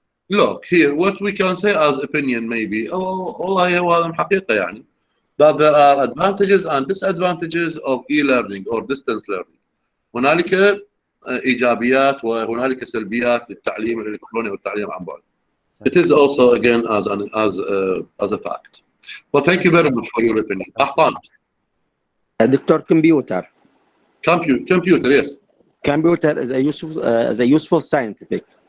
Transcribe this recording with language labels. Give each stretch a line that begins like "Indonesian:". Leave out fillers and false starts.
English: Look here, what we can say as opinion maybe.
Arabic: والله هو هذا حقيقة يعني.
English: That there are advantages and disadvantages of e-learning or distance learning.
Arabic: هنالك إيجابيات وهنالك سلبيات للتعليم الإلكتروني والتعليم عن بعد.
English: It is also again as a fact. Well, thank you very much for your opinion.
Arabic: أحطان.
English: Dr. Computer. Computer, yes. Computer is a useful scientific.